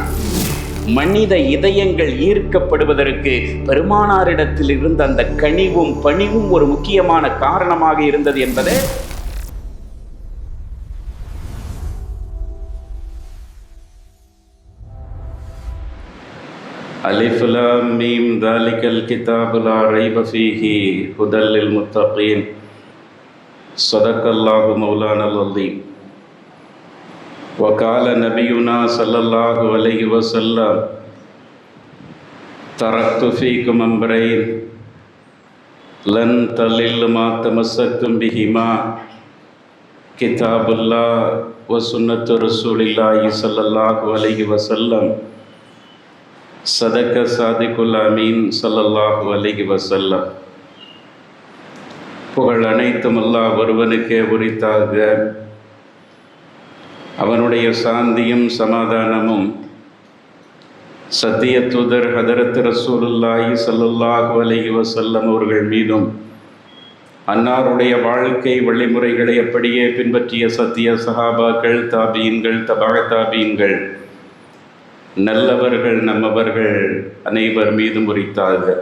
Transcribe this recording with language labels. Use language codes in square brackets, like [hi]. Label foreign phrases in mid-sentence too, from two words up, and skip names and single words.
[ta] மனித இதயங்கள் ஈர்க்கப்படுவதற்கு பெருமானாரிடத்தில் இருந்த அந்த கனிவும் பணிவும் ஒரு முக்கியமான காரணமாக இருந்தது என்பதை [ar] ألف لام ميم ذلك الكتاب لا ريب فيه هدى للمتقين صدق الله مولانا العظيم. وقال نبينا صلى الله عليه وسلم تركت فيكم أمرين لن تضلوا ما تمسكتم بهما كتاب الله وسنة رسول الله صلى الله عليه وسلم صدق صادق الأمين صلى الله عليه وسلم. [ta] புகழ் அனைத்தும் அல்லாஹ் ஒருவனுக்கே உரித்தாக. அவனுடைய சாந்தியும் சமாதானமும் சத்திய தூதர் ஹதரத் [ar] رسول الله صلى الله عليه وسلم [ta] அவர்கள் மீதும், அன்னாருடைய வாழ்க்கை வழிமுறைகளை அப்படியே பின்பற்றிய சத்திய சஹாபாக்கள், தாபீன்கள், தபா தாபீன்கள், நல்லவர்கள் நம்மவர்கள் அனைவர் மீதும் உரித்தாக.